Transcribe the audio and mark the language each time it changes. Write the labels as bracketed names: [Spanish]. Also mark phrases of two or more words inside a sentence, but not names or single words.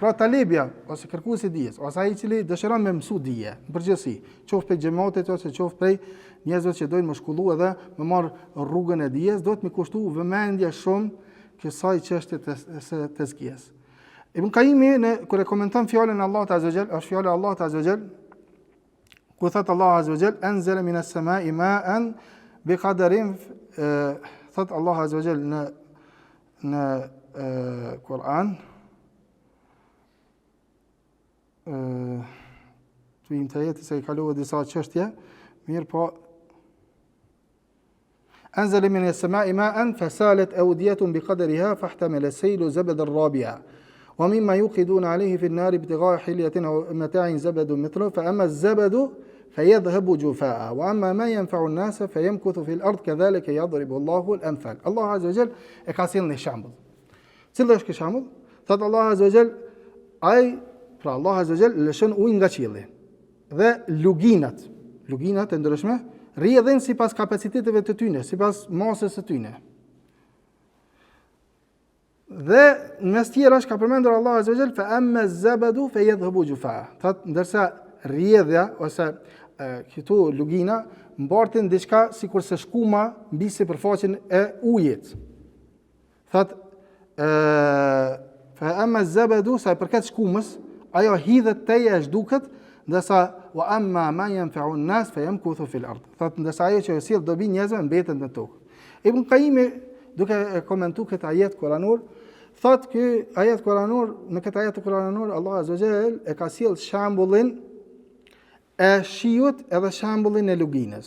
[Albanian] Pra talebja ose kërkuesi i dijes, ose ai i cili dëshiron me mësu dije, në përgjithësi, qoftë prej xhamatit ose qoftë prej njerëzve që dojnë më shkollu edhe më marr rrugën e dijes, duhet me kushtu vëmendje shumë kësaj çështje të tezkiyes. Ibn Qayyimi kur e komenton fjalën e Allahut [Arabic] عز وجل, [Albanian] është fjala e Allahut [Arabic] عز وجل, [Albanian] ku thot Allah [Arabic] عز وجل أنزل من السماء ماء بقدر, [Albanian] thot Allah [Arabic] عز وجل [Albanian] në Kur'an, të im të jetë se i kalova disa çështje, mirë po [Arabic] أنزل من السماء ماء فسالت أودية بقدرها فاحتمل السيل زبدا رابيا ومما يوقدون عليه في النار ابتغاء حلية أو متاع زبد مثله فأما الزبد فيذهب جفاء وأما ما ينفع الناس فيمكث في الأرض كذلك يضرب الله الأمثال. الله عز وجل [Albanian] e ka sjellë një shembull. Cili është ky shembull? Thot Allah [Arabic] عز وجل, [Albanian] Allah [Arabic] عز وجل [Albanian] lëshon ujë nga qielli dhe luginat e ndryshme rrjedhin sipas kapaciteteve të tyre, sipas masës së tyre. Dhe në mes tjera ka përmendur Allah [Arabic] عز وجل فأما الزبد فيذهب جفاء. [Albanian] Thot ndërsa rrjedhja ose këtu lugina mbartin diçka sikur se shkuma mbi sipërfaqen e ujit. Thot [Arabic] فأما الزبد [Albanian] sa përkat shkumës, ajo hidhet teja e zhduket, ndërsa [Arabic] وأما ما ينفع الناس فيمكث في الأرض. [Albanian] Thot ndërsa ajo që sjell dobi njerëzve mbetet në tokë. Ibn Qayyim duke komentuar këtë ajet kuranor, thot ky ajet kuranor, në këtë ajet kuranor Allah [Arabic] عز وجل [Albanian] e ka sjell shembullin e shiut edhe shembullin e luginës.